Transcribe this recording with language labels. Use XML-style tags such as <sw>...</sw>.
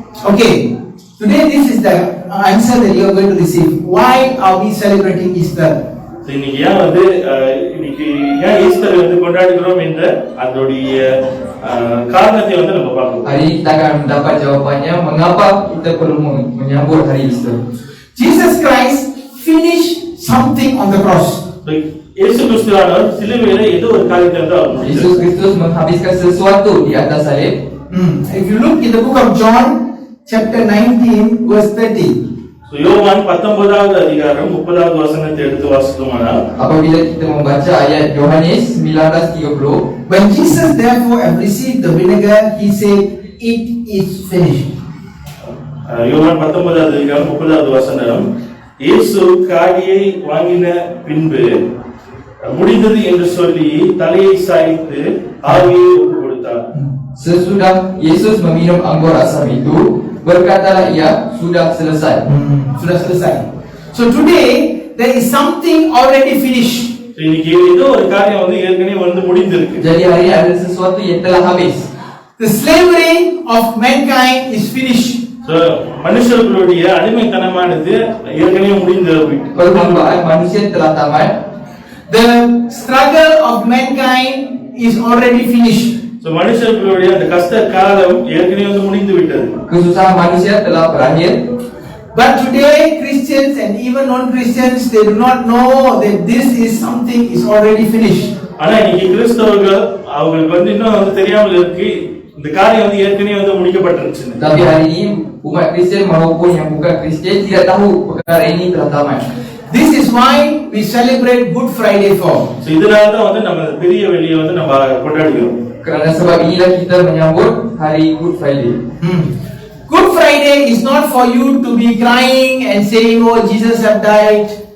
<en>Okay, today this is the answer that you are going to receive. Why are we celebrating Easter?</en> <ta>இன்னைக்கு ஏன் Easter வந்து கொண்டாடுகிறோம் என்ற அதோடைய காரணத்தை வந்து நம்ம பார்க்கணும்.</ta> <ms>Hari ini kita akan mendapat jawapannya mengapa kita perlu menyambut hari Easter.</ms> <en>Jesus Christ finished something on the cross.</en> <ta>இயேசு கிறிஸ்துவானவர் சிலுவையிலே ஏதோ ஒரு காரியத்தை வந்து</ta> <ms>Yesus Kristus menghabiskan sesuatu di atas salib.</ms> <en>If you look in the book of John chapter 19 verse 30.</en> <ta>So யோவான் 19வது அதிகாரம் 30வது வசனத்தை எடுத்து வாசித்தோமானால்</ta> <ms>apabila kita membaca ayat Yohanes 19:30,</ms> <en>when Jesus therefore had received the vinegar, he said, it is finished.</en> <ta>யோவான் 19வது அதிகாரம் 30வது வசனம், இயேசு காடியை வாங்கின பின்பு முடிந்தது என்று சொல்லி தலையை சாய்த்து ஆவியை ஒப்பு கொடுத்தார்.</ta> <ms>Sesudah Yesus meminum anggur asam itu, berkatalah ia, sudah selesai. Sudah selesai.</ms> <en>So today there is something already finished.</en> <ta>இன்னைக்கு ஏதோ ஒரு காரியம் வந்து ஏற்கனவே வந்து முடிந்திருக்கு.</ta> <ms>Jadi hari ini ada sesuatu yang telah habis.</ms> <en>The slavery of mankind is finished.</en> <ta>So மனுஷர்களுடைய அடிமைத்தனமானது ஏற்கனவே முடிந்தது.</ta> <ms>Perlombaan manusia telah tamat.</ms> <en>The struggle of mankind is already finished.</en> <ta>So மனுஷர்களுடைய அந்த கஷ்ட காலம் ஏற்கனவே வந்து முடிந்து விட்டது.</ta> <ms>Kesusahan manusia telah berakhir.</ms> <en>But today Christians and even non-Christians, they do not know that this is something is already finished.</en> <ta>ஆனா இன்னைக்கு கிறிஸ்தவர்கள் அவங்களுக்கு வந்து இன்னும் வந்து தெரியாமல் இருக்கு இந்த காரியம் வந்து ஏற்கனவே வந்து முடிக்கப்பட்டிருச்சு.</ta> <ms>Tapi hari ini umat Kristian maupun yang bukan Kristian tidak tahu perkara ini telah tamat.</ms> <en>This is why we celebrate Good Friday for.</en> <ta>So இதனால தான் வந்து நம்ம பெரிய வெள்ளியை வந்து நம்ம கொண்டாடுகிறோம்.</ta> <ms>Kerana sebab inilah kita menyambut hari Good Friday.</ms> <en>Good Friday is not for you to be crying and saying, "Oh, Jesus have died.</en>